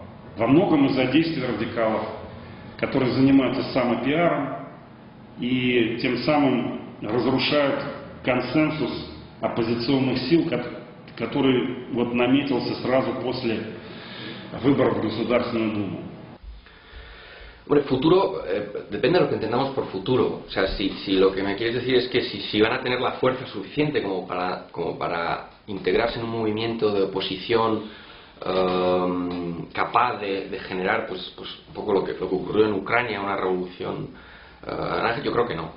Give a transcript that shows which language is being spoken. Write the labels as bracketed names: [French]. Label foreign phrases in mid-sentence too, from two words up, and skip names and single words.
[Russian] Во многом из-за действий радикалов, которые занимаются самопиаром и тем самым разрушают консенсус оппозиционных сил, который вот наметился сразу после выборов в Государственную Думу. [Spanish] Bueno, futuro, depende de lo que entendamos por futuro. O sea, si lo que me quieres decir es que si van a tener la fuerza suficiente como para integrarse en un movimiento de oposición capaz de generar pues un poco lo que ocurrió en Ucrania, una revolución naranja, yo creo que no.